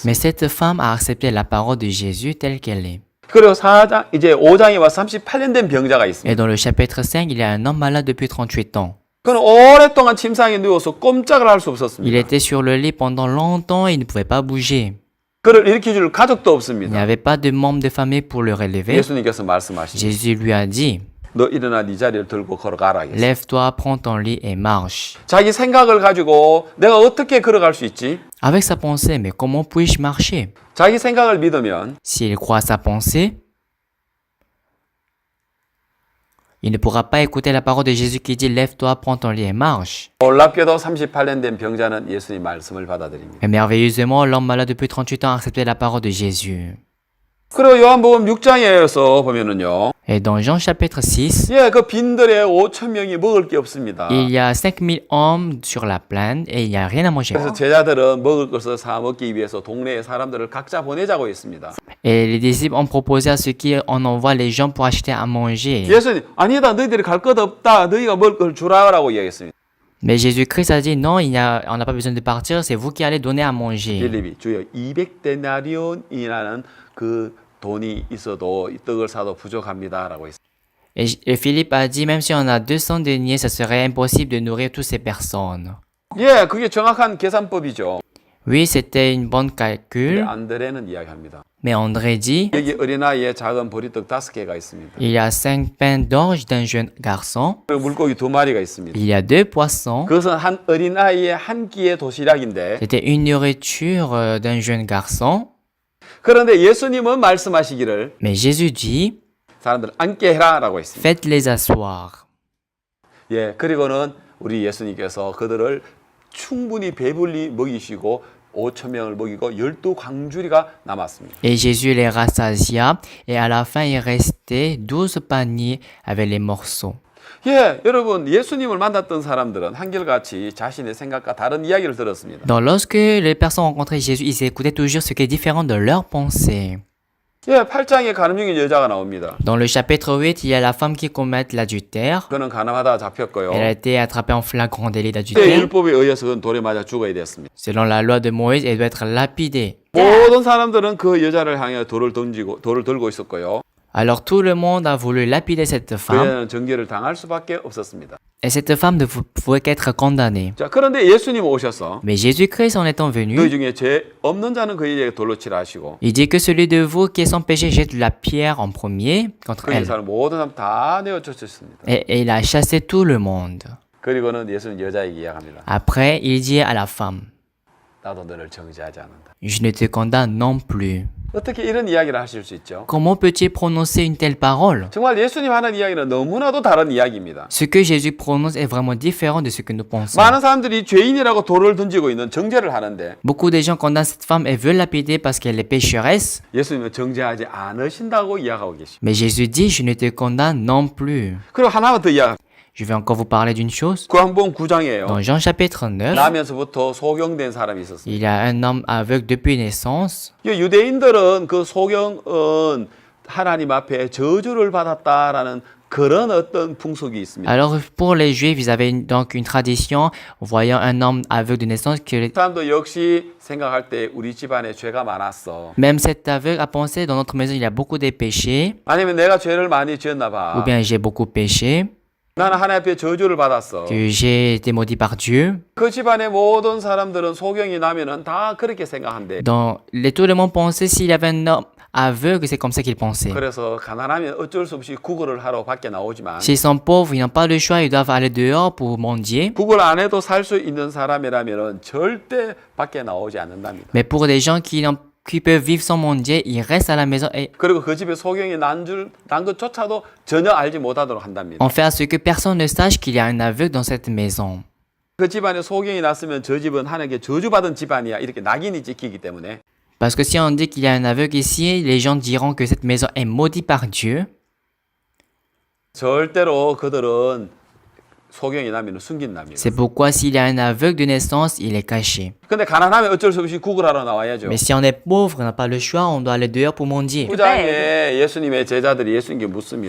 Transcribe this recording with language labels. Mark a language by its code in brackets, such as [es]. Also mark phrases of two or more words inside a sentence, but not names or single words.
[fr] Mais cette femme a accepté la parole de Jésus telle qu'elle est. [ko] 그리고 4장 이제 5장에 와서 38년 된 병자가 있습니다. [fr] Et dans le chapitre 5, il y a un homme malade depuis 38 ans. [ko] 그는 오랫동안 침상에 누워서 꼼짝을 할 수 [fr] Il [ko] 없었습니다. [fr] était sur le lit pendant longtemps et il ne pouvait pas bouger. [ko] 그를 일으켜줄 가족도 [fr] Il n'y [ko] 없습니다. [fr] avait pas de membre de famille pour le relever. [ko] 예수님께서 말씀하시죠. [fr] Jésus lui a dit, [ko] 너 일어나 네 자리를 들고 걸어가라. 했어요. [fr] lève-toi, prends ton lit et marche. [ko] 자기 생각을 가지고 내가 어떻게 걸어갈 수 있지? [fr] Avec sa pensée, mais comment puis-je marcher? [ko] 자기 생각을 믿으면 [fr] S'il croit à sa pensée, il ne pourra pas écouter la parole de Jésus qui dit lève-toi, prends ton lit et marche. [ko] 놀랍게도 38년 된 병자는 예수님 말씀을 받아들입니다. [fr] Mais merveilleusement, l'homme malade depuis 38 ans a accepté la parole de Jésus. [ko] 그리고 요한복음 6장에서 보면은요. [fr] Et dans Jean chapitre 6, [ko] 예, 그 빈들에 5천 명이 먹을 게 없습니다. [fr] il y a 5000 hommes sur la plaine et il n'y a rien à manger. [ko] 그래서 제자들은 먹을 것을 사 먹기 위해서 동네의 사람들을 각자 보내자고 했습니다. [fr] Et les disciples ont proposé à ceux qui en envoient les gens pour acheter à manger. [ko] 예수님, 아니다, 너희들이 갈 것 없다. 너희가 먹을 걸 주라라고 이야기했습니다. [fr] Mais Jésus-Christ a dit non, on n'a pas besoin de partir, c'est vous qui allez donner à manger. [ko] 빌립이 주여 200데나리온이라는 그 돈이 있어도 이 떡을 사도 부족합니다라고 했습니다. [fr] Et Philippe a dit même si on a 200 deniers, ça serait impossible de nourrir toutes ces personnes. [ko] 예, 그게 정확한 계산법이죠. [fr] Oui, c'était une bonne [ko] 근데 [fr] calcul, [ko] 안드레는 이야기합니다. [fr] mais André dit [ko] 여기 어린아이의 작은 보리떡 5개가 있습니다. [fr] il y a 5 pains d'orge d'un jeune garçon, [ko] 그리고 물고기 2마리가 있습니다. [fr] il y a 2 poissons. [ko] 그것은 한 어린아이의 한 끼의 도시락인데 [fr] C'était une nourriture d'un jeune garçon. [ko] 그런데 예수님은 말씀하시기를 [fr] Mais Jésus dit [ko] 사람들 앉게 해라라고 했습니다. [fr] faites-les asseoir. [ko] 예, 그리고는 우리 예수님께서 그들을 충분히 배불리 먹이시고 5천 명을 먹이고 12광주리가 남았습니다. [fr] Et Jésus les rassasia, et à la fin il restait 12 paniers avec les morceaux. [ko] 예, 여러분 예수님을 만났던 사람들은 한결같이 자신의 생각과 다른 이야기를 들었습니다. [fr] Donc lorsque les personnes rencontraient Jésus, ils écoutaient toujours ce qui est différent de leurs pensées. [ko] 예, 8장에 가늠 중인 여자가 나옵니다. [fr] Dans le chapitre 8, il y a la femme qui commet l'adultère. [ko] 그는 가늠하다 잡혔고요. [fr] Elle a été attrapée en flagrant délit [ko] 그때 [fr] d'adultère. [ko] 율법에 의해서 그는 돌에 맞아 죽어야 됐습니다. [fr] Selon la loi de Moïse, elle doit être lapidée. [ko] 모든 사람들은 그 여자를 향해 돌을 들고 있었고요. [fr] Alors tout le monde a voulu lapider cette [ko] 그 [fr] femme. [ko] 여자는 정죄를 당할 수밖에 없었습니다. [fr] Et cette femme ne pouvait qu'être condamnée. [ko] 자, 그런데 예수님 오셔서 [fr] Mais Jésus-Christ, en étant [ko] 너희 [fr] venu, [ko] 중에 죄 없는 자는 그에게 돌로 치라 하시고 [fr] il dit que celui de vous qui est sans péché jette la pierre en premier contre [ko] 그 [fr] elle. [ko] 사람 모든 사람 다 내어 쫓았습니다. [fr] Et il a chassé tout le monde. [ko] 그리고는 예수님 여자에게 이야기합니다. [fr] Après, il dit à la femme, [ko] 나도 너를 정죄하지 않는다. [fr] je ne te condamne non plus. [ko] 어떻게 이런 이야기를 하실 수 있죠? [fr] Comment peut-il prononcer une telle parole? [ko] 정말 예수님 하는 이야기는 너무나도 다른 이야기입니다. [fr] Ce que Jésus prononce est vraiment différent de ce que nous pensons. [ko] 많은 사람들이 죄인이라고 돌을 던지고 있는 정죄를 하는데 [fr] Beaucoup de gens condamnent cette femme et veulent lapider parce qu'elle est pécheresse. [ko] 예수님은 정죄하지 않으신다고 이야기하고 계십니다. [fr] Mais Jésus dit, je ne te condamne non plus. [ko] 그리고 하나만 더 이야기. [fr] Je vais encore vous parler d'une chose. [ko] 구한복음 9장이에요. [fr] Dans Jean chapitre 9, [ko] 나면서부터 소경된 사람이 있었습니다. [fr] il y a un homme aveugle depuis naissance. [ko] 유대인들은 그 소경은 하나님 앞에 저주를 받았다라는 그런 어떤 풍속이 있습니다. [fr] Alors pour les Juifs, ils avaient donc une tradition, voyant un homme aveugle de naissance, que [ko] 사람도 역시 생각할 때 우리 집안에 죄가 많았어. [fr] même cet aveugle a pensé, dans notre maison, il y a beaucoup de péchés, [ko] 아니면 내가 죄를 많이 지었나 봐. [fr] ou bien j'ai beaucoup péché, [ko] 나는 하나님 앞에 저주를 받았어. [fr] que j'ai été maudit par Dieu. [ko] 그 집안의 모든 사람들은 소경이 나면은 다 그렇게 생각한대. [fr] Tout le monde pensait s'il y avait un homme aveugle, c'est comme ça qu'il pensait. [ko] 그래서 가난하면 어쩔 수 없이 구걸을 하러 밖에 나오지만 [fr] S'ils sont pauvres, ils n'ont pas le choix, ils doivent aller dehors pour mendier. [ko] 구걸 안 해도 살 수 있는 사람이라면은 절대 밖에 나오지 않는답니다. [fr] Mais pour des gens qui peuvent vivre sans mendier, ils restent à la maison et [ko] 그리고 그 집에 소경이 난 것조차도 전혀 알지 못하도록 한답니다. [fr] on fait à ce que personne ne sache qu'il y a un aveugle dans cette maison. [ko] 그 집안에 소경이 났으면 저 집은 하나님께 저주받은 집안이야 이렇게 낙인이 찍히기 때문에 [fr] Parce que si on dit qu'il y a un aveugle ici, les gens diront que cette maison est maudite par Dieu. [ko] 절대로 그들은 소경이 나면 숨긴답니다. [fr] C'est pourquoi s'il y a un aveugle de naissance, il est caché. [ko] 근데 가난하면 어쩔 수 없이 구걸하러 나와야죠. [fr] Mais si on est pauvre, on n'a pas le choix, on doit aller dehors pour mendier. [ko] 9장에 예수님의 제자들이 예수님께 묻습니다.